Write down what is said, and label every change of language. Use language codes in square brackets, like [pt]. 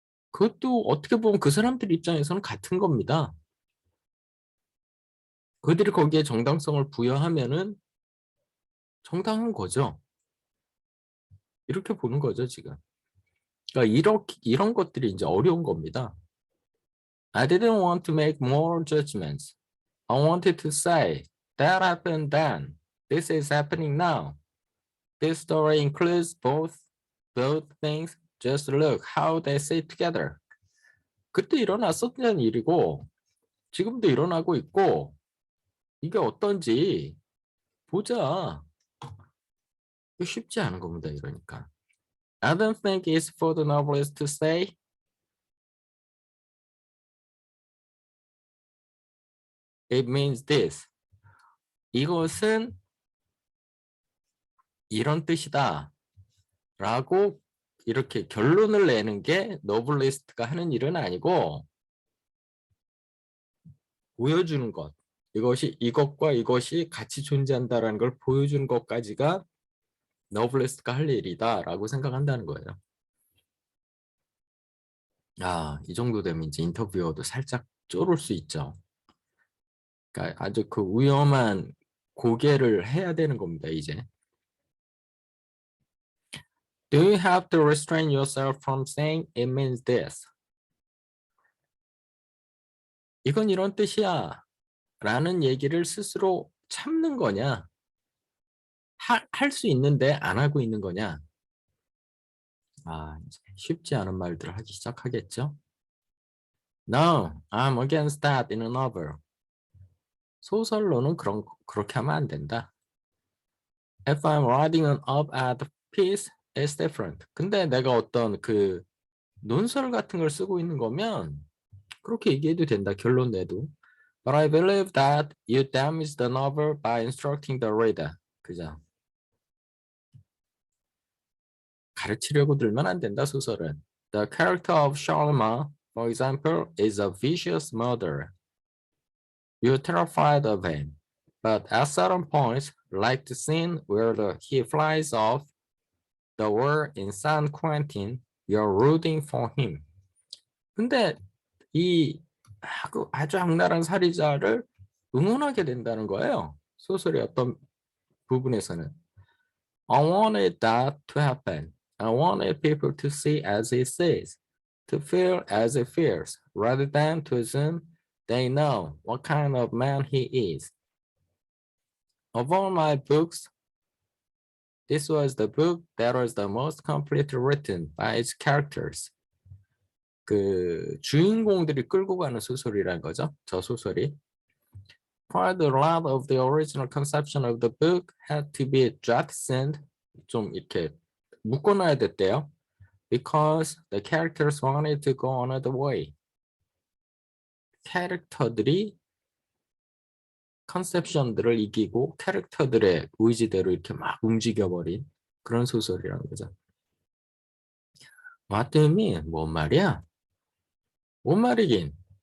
[ko] 그것도 어떻게 보면 그 사람들 입장에서는 같은 겁니다. 그들이 거기에 정당성을 부여하면은 정당한 거죠. 이렇게 보는 거죠, 지금. 그러니까 이런 것들이 이제 어려운 겁니다. [en] I didn't want to make more judgments. I wanted to say, that happened then. This is happening now. This story includes both things. Just look how they sit together. [ko] 그때 일어났었던 일이고 지금도 일어나고 있고 이게 어떤지 보자. 쉽지 않은 겁니다. 이러니까. [en] I don't think it's for the novelist to say. It means this. [ko] 이것은 이런 뜻이다. 라고 이렇게 결론을 내는 게 노블리스트가 하는 일은 아니고 보여주는 것. 이것과 이것이 같이 존재한다라는 걸 보여주는 것까지가 노블리스트가 할 일이다라고 생각한다는 거예요. 이 정도 되면 이제 인터뷰어도 살짝 쫄을 수 있죠. 그러니까 아주 그 위험한 고개를 해야 되는 겁니다, 이제. [en] Do you have to restrain yourself from saying it means this? [ko] 이건 이런 뜻이야. 라는 얘기를 스스로 참는 거냐? 할 수 있는데 안 하고 있는 거냐? 이제 쉽지 않은 말들을 하기 시작하겠죠? [en] No, I'm against that in a novel. [ko] 소설로는 그렇게 하면 안 된다. [en] If I'm writing an op-ed piece, it's different. [ko] 근데 내가 어떤 그 논설 같은 걸 쓰고 있는 거면 그렇게 얘기해도 된다. 결론 내도. [en] But I believe that you damage the novel by instructing the reader. [ko] 그죠? 가르치려고 들면 안 된다, 소설은. [en] The character of Sharma, for example, is a vicious murderer. You're terrified of him. But at certain points, like the scene where he flies off the wall in San Quentin, you're rooting for him. [ko] 근데 이 아주 악랄한 살인자를 응원하게 된다는 거예요. 소설의 어떤 부분에서는. [en] I wanted that to happen. I wanted people to see as he sees, to feel as he feels, rather than to assume they know what kind of man he is. Of all my books, this was the book that was the most completely written by its characters. [ko] 그 주인공들이 끌고 가는 소설이라는 거죠. 저 소설이. [en] Quite a lot of the original conception of the book had to be jettisoned. [ko] 좀 이렇게 묶어놔야 됐대요. [en] Because the characters wanted to go another way. [ko] 캐릭터들이 컨셉션들을 이기고 캐릭터들의 의지대로 이렇게 막 움직여버린 그런 소설이라는 거죠. [en] What do you mean? [ko] 뭔 말이야? 뭔 말이긴?